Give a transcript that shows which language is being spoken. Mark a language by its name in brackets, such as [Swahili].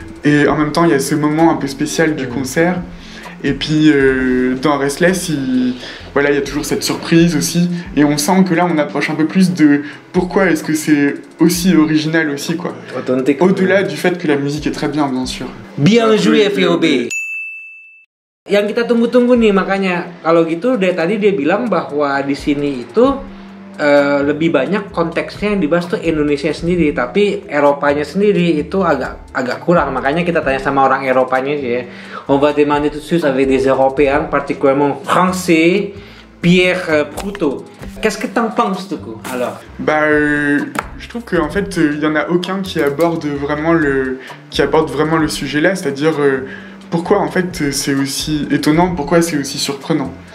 [French] Et en même temps, il y a ce moment un peu spécial du concert. Et puis, dans Restless, il y a toujours cette surprise aussi. Et on sent que là, on approche un peu plus de pourquoi est-ce que c'est aussi original aussi, quoi. Authentique. Au-delà du fait que la musique est très bien sûr. Bien joué, VOB. [Indonesian] Yang kita tunggu-tunggu nih, makanya kalau gitu dari tadi dia bilang bahwa di sini itu lebih banyak konteksnya yang dibahas tuh Indonesia sendiri, tapi Eropanya sendiri itu agak kurang. Makanya kita tanya sama orang Eropanya aja ya. [French] On va demander tout de suite avec des Européens, particulièrement français, Pierre Proutot. Qu'est-ce que t'en penses, du coup, alors? Je trouve qu'en fait, il y en a aucun qui aborde vraiment le sujet là, c'est-à-dire pourquoi en fait c'est aussi étonnant, pourquoi c'est aussi surprenant.